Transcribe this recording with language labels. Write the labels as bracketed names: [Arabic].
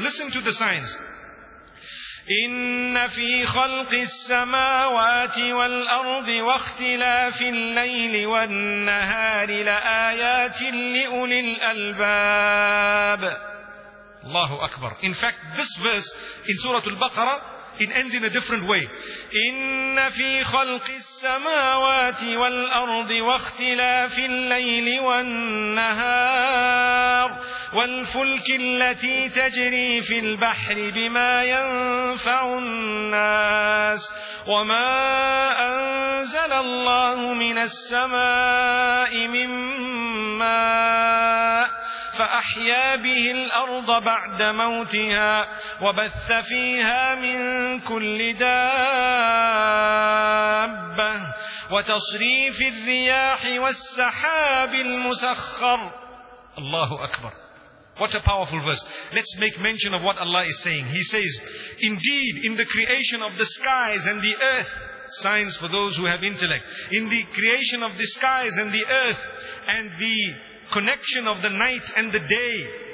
[English] Listen to the signs. [Arabic] إِنَّ فِي خَلْقِ السَّمَاوَاتِ وَالْأَرْضِ وَاخْتِلَافِ اللَّيْلِ وَالنَّهَارِ لَآيَاتٍ لِأُولِي الْأَلْبَابِ. Allahu Akbar. [English] In fact, this verse in Surah Al-Baqarah, it ends in a different way. [Arabic] إِنَّ فِي خَلْقِ السَّمَاوَاتِ وَالْأَرْضِ وَاخْتِلَافِ اللَّيْلِ وَالنَّهَارِ وَالْفُلْكِ الَّتِي تَجْرِي فِي الْبَحْرِ بِمَا يَنْفَعُ النَّاسِ وَمَا أَنْزَلَ اللَّهُ مِنَ السَّمَاءِ مِنْ مَاءٍ فأحيا به الأرض بعد موتها وبث فيها من كل دابة وتصريف الرياح والسحاب المسخر. الله أكبر. [English] What a powerful verse. Let's make mention of what Allah is saying. He says, indeed, in the creation of the skies and the earth, signs for those who have intellect. In the creation of the skies and the earth, and the connection of the night and the day.